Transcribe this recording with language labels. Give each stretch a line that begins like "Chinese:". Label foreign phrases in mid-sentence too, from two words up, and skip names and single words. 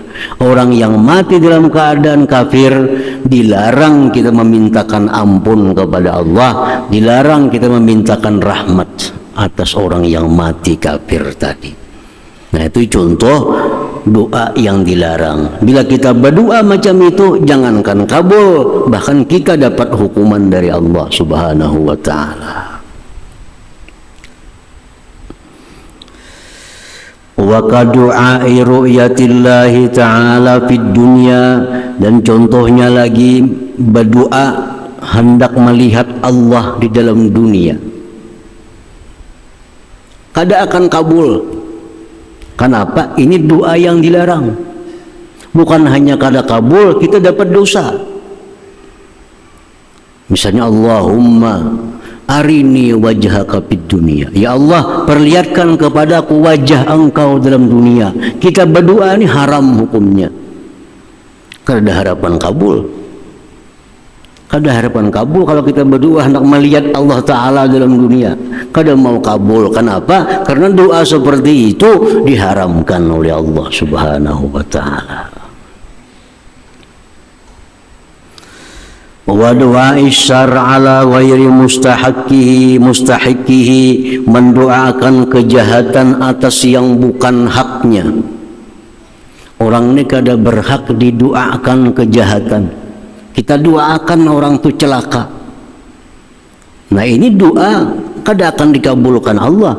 Indonesian: Orang yang mati dalam keadaan kafir dilarang kita memintakan ampun kepada Allah, dilarang kita memintakan rahmat atas orang yang mati kafir tadi. Nah, itu contoh doa yang dilarang. Bila kita berdoa macam itu, jangankan kabul, bahkan kita dapat hukuman dari Allah
Arabic: سبحانه وتعالى. وكدعاء رؤية الله تعالى في الدنيا,
Indonesian: dan contohnya lagi berdoa hendak melihat Allah di dalam dunia. kada akan kabul. Kenapa? Ini doa yang dilarang. Bukan hanya kada kabul, kita dapat dosa. Misalnya
Arabic: اللهم أرني وجهك في الدنيا.
Indonesian: Ya Allah, perlihatkan kepadaku wajah engkau dalam dunia. Kita berdoa ini haram hukumnya. Kada harapan kabul. Kada harapan kabul kalau kita berdoa hendak melihat Allah Ta'ala dalam dunia. Kada mau kabul. Kenapa? Karena doa seperti itu diharamkan oleh Allah
Arabic: سبحانه وتعالى. ودعاء الشر على غير مستحقه,
Indonesian: mendoakan kejahatan atas yang bukan haknya. Orang ini kada berhak didoakan kejahatan. Kita doakan orang itu celaka. Nah ini doa kada akan dikabulkan Allah.